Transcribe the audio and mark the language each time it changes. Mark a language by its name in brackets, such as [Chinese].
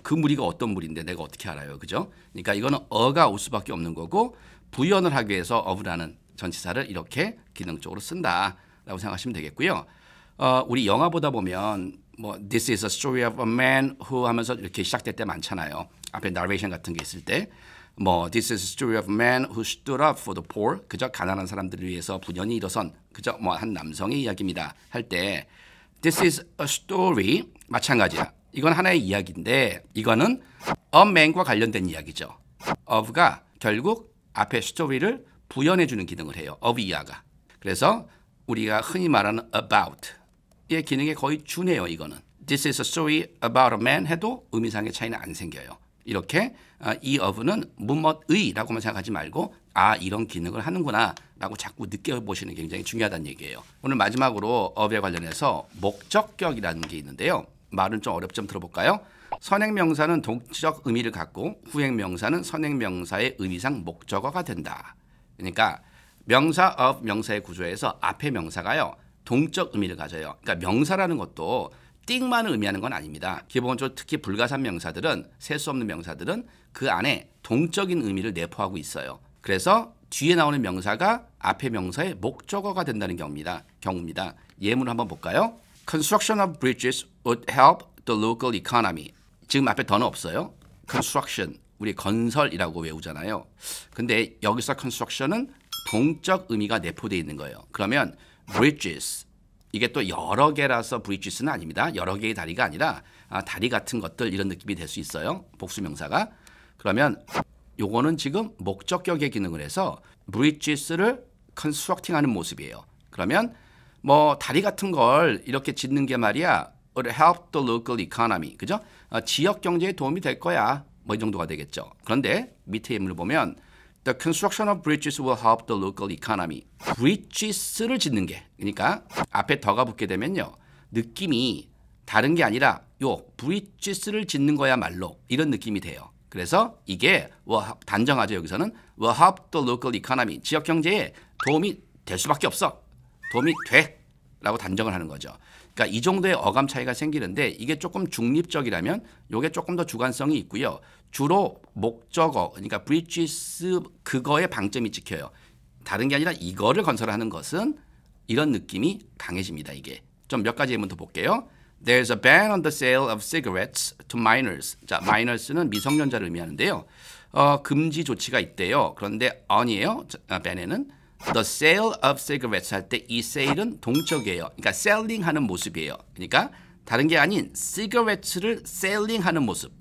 [Korean] 그 무리가 어떤 무리인데 내가 어떻게 알아요, 그죠? 그러니까 이거는 어가 올 수밖에 없는 거고 부연을 하기 위해서 of라는 전치사를 이렇게 기능적으로 쓴다라고 생각하시면 되겠고요. 우리 영화 보다 보면 [English] This is a story of a man who [Korean] 하면서 이렇게 시작될 때 많잖아요. 앞에 narration 같은 게 있을 때 [English] This is a story of a man who stood up for the poor. [Korean] 그저 가난한 사람들을 위해서 분연히 일어선 그저 한 남성의 이야기입니다 할 때 [English] This is a story [Korean] 마찬가지야. 이건 하나의 이야기인데 이거는 a man과 관련된 이야기죠. of가 결국 앞에 story를 부연해주는 기능을 해요. of 이하가. 그래서 우리가 흔히 말하는 about의 기능에 거의 준해요. 이거는. [English] This is a story about a man [Korean] 해도 의미상의 차이는 안 생겨요. 이렇게 이 of는 무엇의라고만 생각하지 말고 이런 기능을 하는구나 라고 자꾸 느껴보시는 게 굉장히 중요하다는 얘기예요. 오늘 마지막으로 of에 관련해서 목적격이라는 게 있는데요. 말은 좀 어렵죠. 좀 들어볼까요? 선행명사는 동적 의미를 갖고 후행명사는 선행명사의 의미상 목적어가 된다. 그러니까 명사 of 명사의 구조에서 앞에 명사가요. 동적 의미를 가져요. 그러니까 명사라는 것도 띵만을 의미하는 건 아닙니다. 기본적으로 특히 불가산 명사들은 셀 수 없는 명사들은 그 안에 동적인 의미를 내포하고 있어요. 그래서 뒤에 나오는 명사가 앞에 명사의 목적어가 된다는 경우입니다. 예문을 한번 볼까요? [English] Construction of bridges would help the local economy. [Korean] 지금 앞에 더는 없어요. Construction, 우리 건설이라고 외우잖아요. 근데 여기서 construction은 동적 의미가 내포되어 있는 거예요. 그러면 bridges, 이게 또 여러 개라서 bridges는 아닙니다. 여러 개의 다리가 아니라 다리 같은 것들 이런 느낌이 될 수 있어요. 복수명사가. 그러면 요거는 지금 목적격의 기능을 해서 bridges를 constructing하는 모습이에요. 그러면 뭐 다리 같은 걸 이렇게 짓는 게 말이야 [English] would help the local economy. [Korean] 그죠? 지역 경제에 도움이 될 거야. 뭐 이 정도가 되겠죠. 그런데 밑에 예문을 보면 [English] The construction of bridges will help the local economy. [Korean] bridges를 짓는 게, 그러니까 앞에 더가 붙게 되면요. 느낌이 다른 게 아니라 요 bridges를 짓는 거야말로 이런 느낌이 돼요. 그래서 이게 단정하죠. 여기서는 [English] will help the local economy. [Korean] 지역 경제에 도움이 될 수밖에 없어. 도움이 돼. 라고 단정을 하는 거죠. 그러니까 이 정도의 어감 차이가 생기는데 이게 조금 중립적이라면 이게 조금 더 주관성이 있고요. 주로 목적어, 그러니까 bridges 그거에 방점이 찍혀요. 다른 게 아니라 이거를 건설하는 것은 이런 느낌이 강해집니다. 이게 좀 몇 가지 예문 더 볼게요. [English] There's a ban on the sale of cigarettes to minors. [Korean] 자, minors는 미성년자를 의미하는데요. 금지 조치가 있대요. 그런데 on이에요. ban에는 [English] The sale of cigarettes [Korean] 할 때 이 sale은 동적이에요. 그러니까 selling 하는 모습이에요. 그러니까 다른 게 아닌 cigarettes를 selling 하는 모습.